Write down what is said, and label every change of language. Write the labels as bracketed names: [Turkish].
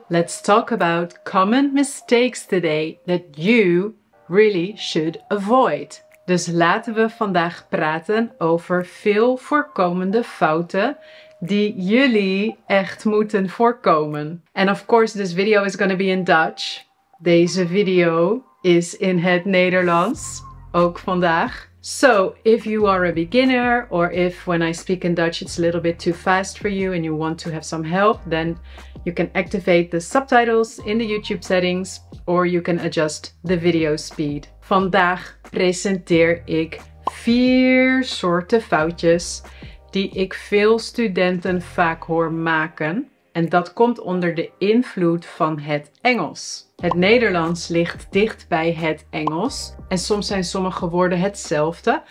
[English] Let's talk about common mistakes today that you really should avoid. [Dutch] Dus laten we vandaag praten over veel voorkomende fouten die jullie echt moeten voorkomen. [English] And of course this video is going to be in Dutch. [Dutch] Deze video is in het Nederlands, ook vandaag. [English] So, if you are a beginner or if when I speak in Dutch it's a little bit too fast for you and you want to have some help, then you can activate the subtitles in the YouTube settings or you can adjust the video speed. [Dutch] Vandaag presenteer ik 4 soorten foutjes die ik veel studenten vaak hoor maken. En dat komt onder de invloed van het Engels. Het Nederlands ligt dicht bij het Engels. En soms zijn sommige woorden hetzelfde.